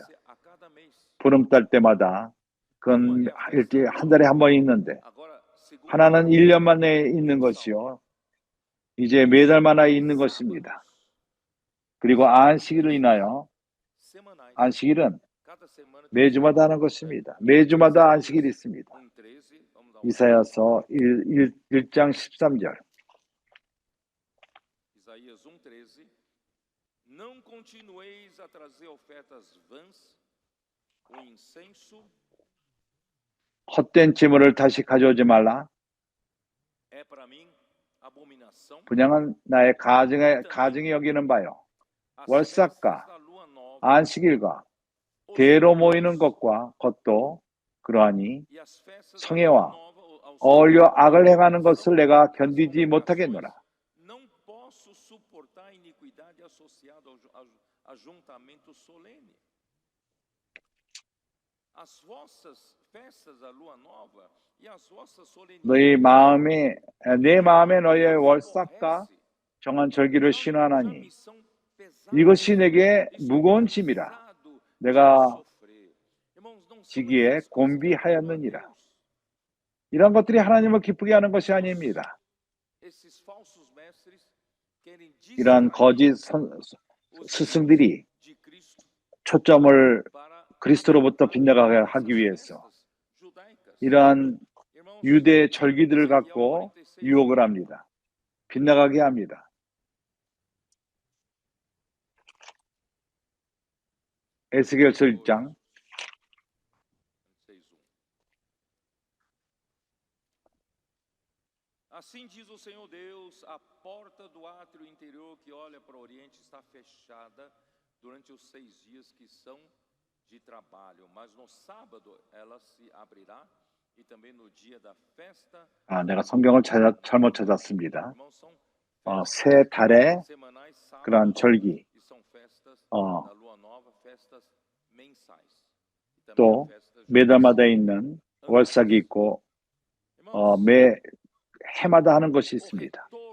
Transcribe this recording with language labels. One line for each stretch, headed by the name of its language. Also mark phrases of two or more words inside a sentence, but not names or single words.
Korean: 보름달 때마다 그건 한 달에 한 번 있는데 하나는 1년 만에 있는 것이요. 이제 매달마다 있는 것입니다. 그리고 안식일을 인하여 안식일은 매주마다 하는 것입니다. 매주마다 안식일이 있습니다. 이사야서 1장 13절.
Portuguese: Isaías 1:13. Não continueis a trazer ofertas vãs, o incenso
Korean: 헛된 재물을 다시 가져오지 말라.
Portuguese: é para mim abominação.
Korean: 분양은 나의 가증에 여기는 바요. 월삭과 안식일과 대로 모이는 것과 것도 그러하니 성회와 어울려 악을 행하는 것을 내가 견디지 못하겠노라.
Portuguese: Não posso suportar a iniquidade associada ao ajuntamento solene. As vossas festas da lua nova e as vossas solenidades.
Korean: 내 마음에 너의 월삭과 정한 절기를 신하나니 이것이 내게 무거운 짐이라. 내가 지기에 곤비하였느니라. 이런 것들이 하나님을 기쁘게 하는 것이 아닙니다. 이러한 거짓 스승들이 초점을 그리스도로부터 빗나가게 하기 위해서 이러한 유대 절기들을 갖고 유혹을 합니다. 빗나가게 합니다. 에스겔서 1장.
Portuguese: Assim diz o Senhor Deus, a porta do átrio interior que olha para o oriente está fechada durante os 6 dias que são de trabalho, mas no sábado ela se abrirá e também no dia da festa.
Korean: 내가 성경을 잘못 찾았습니다. 세 달의 그런 절기, 또 매달마다 있는 월삭이 있고 매 해마다 하는 것이 있습니다.